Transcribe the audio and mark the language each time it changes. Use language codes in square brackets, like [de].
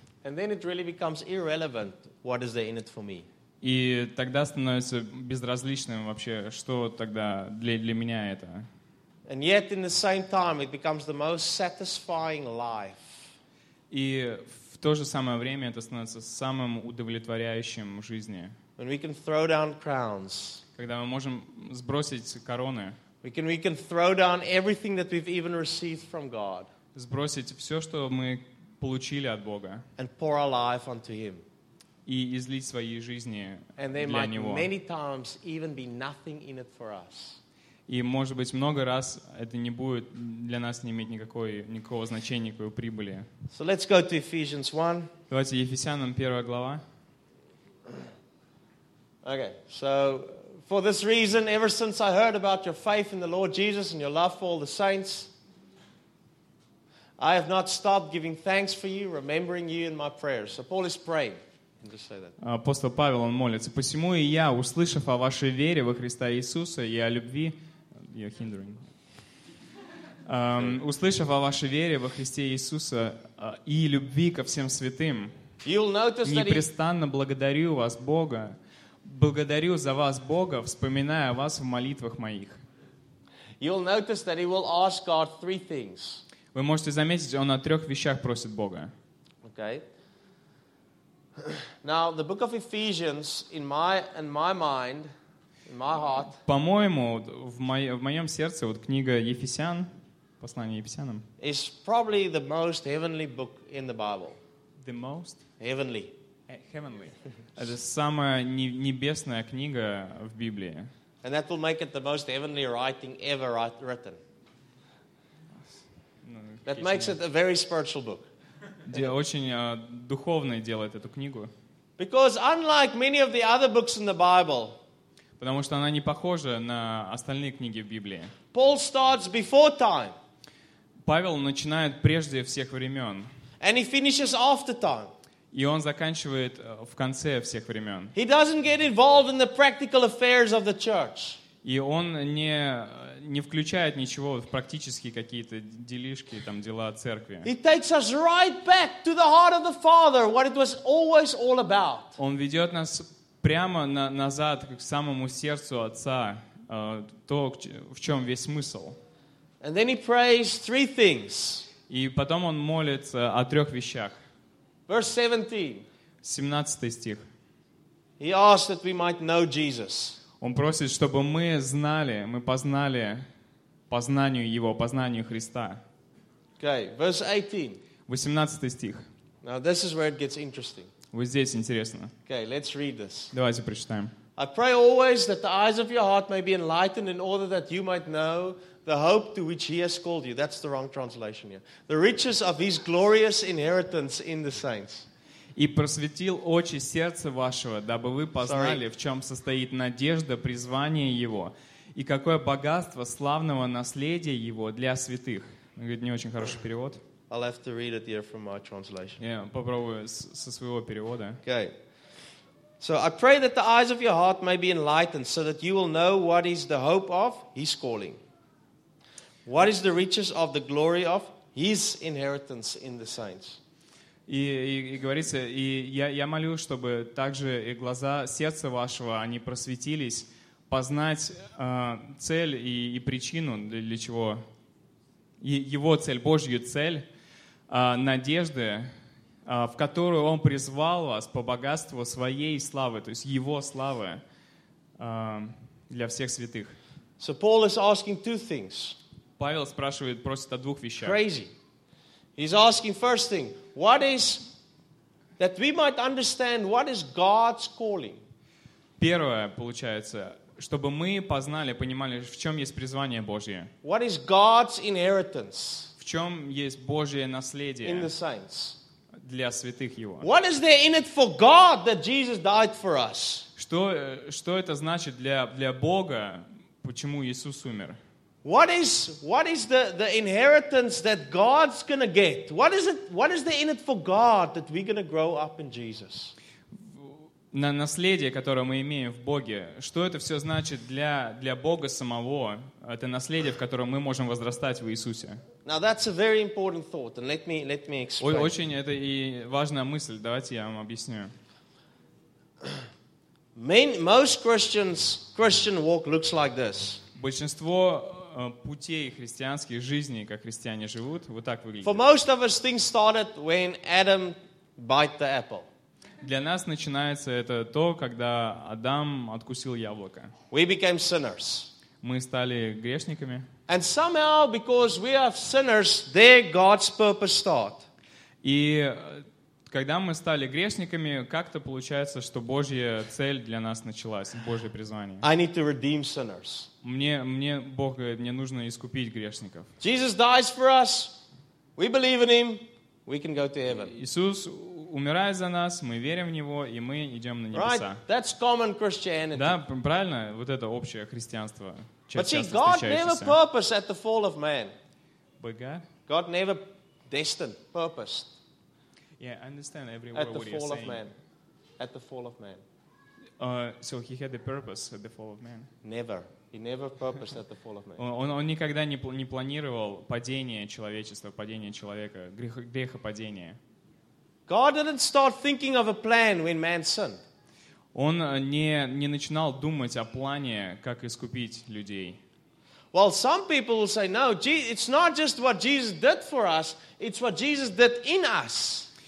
[en] And then it really becomes irrelevant what is there in it for me. [ru] И тогда становится безразличным вообще, что тогда для меня это. [en] And yet in the same time it becomes the most satisfying life. [ru] И в то же самое время это становится самым удовлетворяющим в жизни. [en] When we can throw down crowns. [ru] Когда мы можем сбросить короны. [en] We can throw down everything that we've even received from God. [ru] Сбросить все, что мы получили от Бога. [en] And pour our life unto Him. [ru] И излить свои жизни для Него. И, может быть, много раз это не будет для нас не иметь никакого значения, никакой прибыли. [en] So let's go to Ephesians 1. [ru] Давайте Ефесянам 1 глава. [en] Okay, so for this reason, ever since I heard about your faith in the Lord Jesus and your love for all the saints, I have not stopped giving thanks for you, remembering you in my prayers. So Paul is praying. [ru] Апостол Павел, он молится. Посему и я, услышав о вашей вере во Христа Иисуса и о любви... [en] You're hindering. [ru] Услышав о вашей вере во Христе Иисуса и любви ко всем святым, непрестанно благодарю вас, Бога, благодарю за вас, Бога, вспоминая вас в молитвах моих. [en] You'll notice that he will ask God three things. [ru] Вы можете заметить, он о трех вещах просит Бога. [en] Okay. Now, the book of Ephesians, in my mind, in my heart. [ru] По-моему, в моем сердце вот книга Ефесян, послание Ефесянам. [en] Is probably the most heavenly book in the Bible. The most heavenly. Heavenly. [ru] Это самая небесная книга в Библии. [en] And that will make it the most heavenly writing ever written. That makes it a very spiritual book. [ru] Очень духовный делает эту книгу. [en] Because unlike many of the other books in the Bible, [ru] потому что она не похожа на остальные книги в Библии. [en] Paul starts before time. [ru] Павел начинает прежде всех времен. [en] And he finishes after time. [ru] И он заканчивает в конце всех времен. [en] He doesn't get involved in the practical affairs of the church. [ru] И он не включает ничего в практические какие-то делишки, там, дела церкви. [en] He takes us right back to the heart of the Father, what it was always all about. [ru] Он ведет нас прямо назад к самому сердцу Отца, то, в чем весь смысл. [en] And then he prays three things. [ru] И потом он молится о трех вещах. [en] Verse 17. [ru] 17 стих. [en] He asks that we might know Jesus. [ru] Он просит, чтобы мы знали, мы познали познанию Его, познанию Христа. [en] Okay, verse 18. [ru] 18 стих. [en] Now this is where it gets interesting. [ru] Вот здесь интересно. [en] Okay, let's read this. [ru] Давайте прочитаем. [en] I pray always that the eyes of your heart may be enlightened in order that you might know the hope to which He has called you. That's the wrong translation here. The riches of His glorious inheritance in the saints. [ru] И просветил очи сердца вашего, дабы вы познали, в чем состоит надежда призвания Его, и какое богатство славного наследия Его для святых. Говорит, не очень хороший перевод. [en] I'll have to read it here from my translation. [ru] Yeah, попробую со своего перевода. [en] Okay. So I pray that the eyes of your heart may be enlightened, so that you will know what is the hope of His calling. What is the riches of the glory of His inheritance in the saints? [ru] И говорится, и я молю, чтобы также и глаза сердца вашего, они просветились, познать цель и причину, для чего Его цель, Божью цель, надежды, в которую Он призвал вас по богатству Своей славы, то есть Его славы для всех святых. [en] So Paul is asking two things. [ru] Павел спрашивает, просит о двух вещах. [en] Crazy. He's asking first thing, what is, that we might understand what is God's calling. [ru] Первое, получается, чтобы мы познали, понимали, в чем есть призвание Божье. [en] What is God's inheritance? [ru] В чем есть Божье наследие? [en] In the saints. [ru] Для святых Его. [en] What is there in it for God that Jesus died for us? [ru] Что это значит для Бога, почему Иисус умер? [en] What is the inheritance that God's gonna get? What is there in it for God that we're gonna grow up in Jesus? [ru] На наследие, которое мы имеем в Боге, что это все значит для Бога самого? Это наследие, в котором мы можем возрастать в Иисусе. [en] Now that's a very important thought, and let me explain. [ru] Очень это и важная мысль. Давайте я вам объясню. [en] Most Christian walk looks like this. [ru] Большинство путей христианских жизней, как христиане живут, вот так выглядит. [en] For most of us, things started when Adam bite the apple. [ru] Для нас начинается это то, когда Адам откусил яблоко. [en] We became sinners. [ru] Мы стали грешниками. [en] And somehow, because we are sinners, there God's purpose start. [ru] И когда мы стали грешниками, как-то получается, что Божья цель для нас началась, Божье призвание. [en] I need to redeem sinners. [ru] Мне Бог говорит, мне нужно искупить грешников. [en] Jesus dies for us. We believe in Him. We can go to heaven. [ru] Иисус умирает за нас, мы верим в Него, и мы идем на небеса. [en] Right? That's common Christianity. [ru] Да, правильно, вот это общее христианство. [en] But see, God never purposed at the fall of man. But God? God never destined, purposed. Yeah, I understand every word what you're saying. At the fall of man. So He had a purpose at the fall of man. Never. He never purposed at the fall of man. [ru] Он никогда не планировал падение человечества, падение человека, грехопадение. [en] God didn't start thinking of a plan when man sinned. [ru] Он не начинал думать о плане, как искупить людей. [en] Well, some people will say, no, it's not just what Jesus did for us, it's what Jesus did in us.